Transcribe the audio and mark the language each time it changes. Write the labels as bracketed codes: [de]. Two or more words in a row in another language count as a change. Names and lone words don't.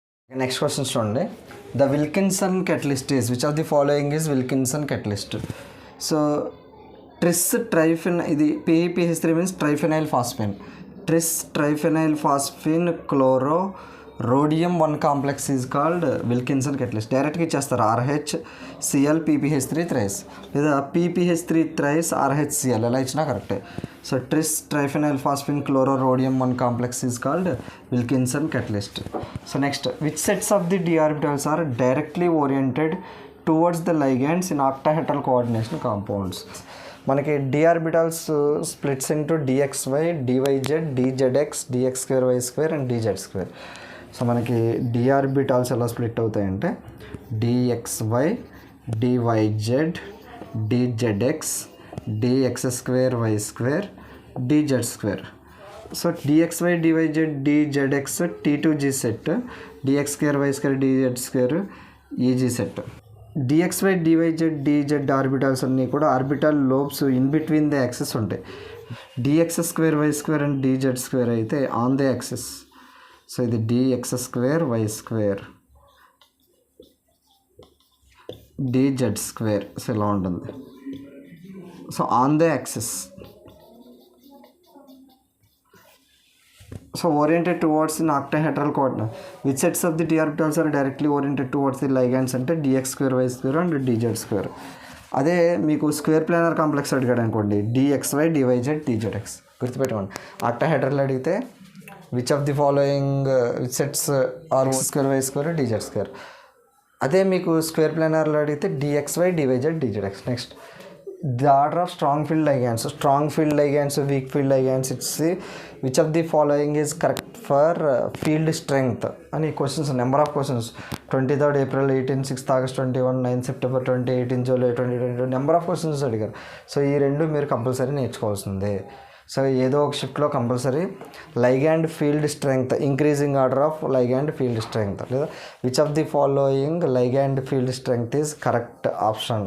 [en] next questions చూడండి. the Wilkinson catalyst is which of the following is Wilkinson catalyst? so tris triphen, ఇది PEPH3 means triphenyl phosphane. tris triphenyl phosphine chloro rhodium 1 complex is called Wilkinson catalyst. [te] డైరెక్ట్గా ఇచ్చేస్తారు RHCl PPH3 థ్రైస్, లేదా PPH3 థ్రైస్ RHCl ఎలా ఇచ్చినా కరెక్టే. [en] so tris triphenyl phosphine chloro rhodium 1 complex is called Wilkinson catalyst. so next, which sets of the d orbitals are directly oriented towards the ligands in octahedral coordination compounds? మనకి d orbitals splits into dxy, dyz, dzx, dx2y2 అండ్ dz2. [te] సో మనకి [en] d orbitals [te] ఎలా స్ప్లిట్ అవుతాయంటే dxy, dyz, dzx, dx2y2, dz2. [en] సో dxy, dyz, dzx T2g సెట్, dx2y2, dz2 EG సెట్. dxy, dyz, dz ఆర్బిటాల్స్ [te] అన్నీ కూడా [en] orbital lobes in between the axis ఉంటాయి. dx2y2 అండ్ dz2 అయితే on the axis. [te] సో ఇది dx2y2, dz2. సో ఇలా ఉంటుంది. [en] so on the axis. so oriented towards in octahedral coordinate. which sets of the d orbitals are directly oriented towards the ligands అంటే dx2y2 అండ్ dz2. [te] అదే మీకు [en] square planar complex [te] అడిగాడు అనుకోండి dxy, dyz, dzx. గుర్తుపెట్టుకోండి. [en] ఆక్టాహెడ్రల్ అడిగితే which of the following which sets are x2y2 dz2. [te] అదే మీకు స్క్వేర్ ప్లానర్లో అడిగితే dxy, dyz, dzx. [en] next, the order of strong field ligands. strong field ligands, weak field ligands ఇచ్చి which of the following is correct for field strength అని క్వశ్చన్స్. number of questions 23rd April 18, 6th August 21, 9th September 20, 18 July 2022 number of questions అడిగారు. [te] సో ఈ రెండు మీరు కంపల్సరీ నేర్చుకోవాల్సిందే. [en] సో [te] ఏదో ఒక [en] షిఫ్ట్లో compulsory ligand field strength, increasing order of ligand field strength, లేదా which of the following ligand field strength is correct option.